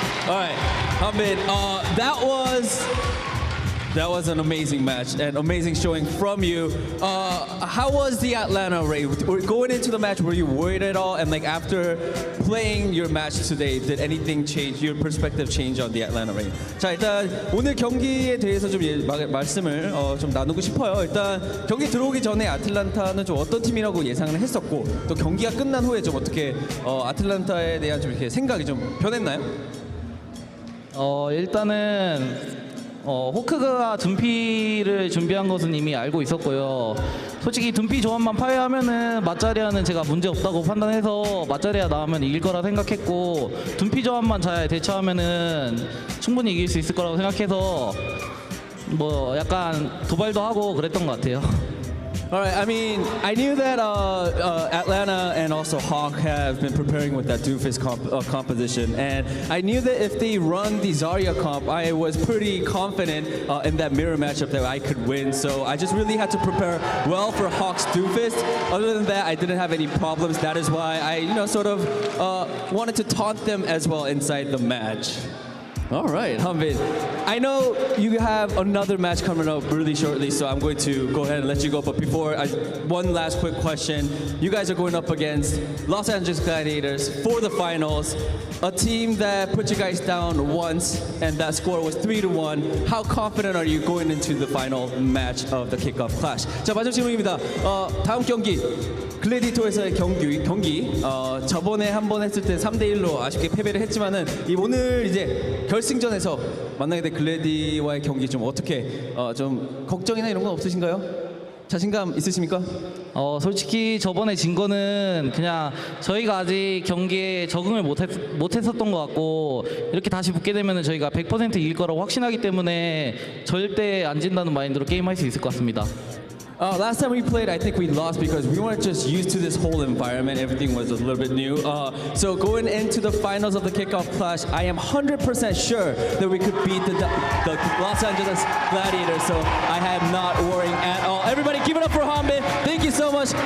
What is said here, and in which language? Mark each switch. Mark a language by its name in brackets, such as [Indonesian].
[English] All right, Hanbin, that was an amazing match, an amazing showing from you. How was the Atlanta raid? Going into the match, were you worried at all? And like after playing your match today, did anything change? Your perspective change on the Atlanta raid? [Korean] 자, 일단 오늘 경기에 대해서 좀 말씀을 좀 나누고 싶어요. 일단 경기 들어오기 전에 아틀란타는 좀 어떤 팀이라고 예상을 했었고, 또 경기가 끝난 후에 좀 어떻게 아틀란타에 대한 좀 이렇게 생각이 좀 변했나요? 일단은 호크가 둔피를 준비한 것은 이미 알고 있었고요. 솔직히 둔피 조합만 파괴하면은 맞자리아는 제가 문제 없다고 판단해서 맞자리아 나오면 이길 거라 생각했고, 둔피 조합만 잘 대처하면은 충분히 이길 수 있을 거라고 생각해서 뭐 약간 도발도 하고 그랬던 것 같아요. [English] All right, I mean, I knew that Atlanta and also Hawk have been preparing with that Doofus composition, and I knew that if they run the Zarya comp, I was pretty confident in that mirror matchup that I could win. So I just really had to prepare well for Hawk's Doofus. Other than that, I didn't have any problems. That is why I, sort of wanted to taunt them as well inside the match. All right, Hanbin. I know you have another match coming up really shortly, so I'm going to go ahead and let you go. But before, one last quick question. You guys are going up against Los Angeles Gladiators for the finals, a team that put you guys down once, and that score was 3-1. How confident are you going into the final match of the Kickoff Clash? [Korean] 자, 마지막 질문입니다. 다음 경기. 글래디토에서의 경기 저번에 한 번 했을 때 3대1로 아쉽게 패배를 했지만은 오늘 이제 결승전에서 만나게 된 글래디와의 경기 좀 어떻게 좀 걱정이나 이런 건 없으신가요? 자신감 있으십니까? 솔직히 저번에 진 거는 그냥 저희가 아직 경기에 적응을 못했었던 것 같고, 이렇게 다시 붙게 되면 저희가 100% 이길 거라고 확신하기 때문에 절대 안 진다는 마인드로 게임할 수 있을 것 같습니다. [English] Last time we played, I think we lost because we weren't just used to this whole environment. Everything was a little bit new. So going into the finals of the Kickoff Clash, I am 100% sure that we could beat the Los Angeles Gladiators. So I am not worrying at all. Everybody give it up for Hanbin. Thank you so much.